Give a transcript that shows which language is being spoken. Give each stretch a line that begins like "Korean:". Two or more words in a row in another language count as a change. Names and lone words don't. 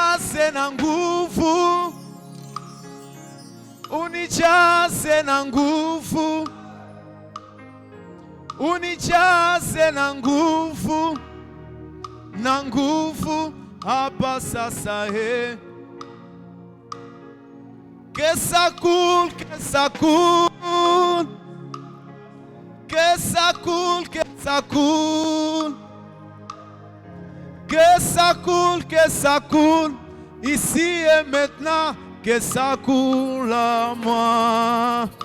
Swahili: na nguvu, unijaze na nguvu, unijaze na nguvu, hapa sasa he.
French: Que ça coule, que ça coule, que ça coule, que ça coule, que ça coule, que ça coule, ici et maintenant, que ça coule à moi.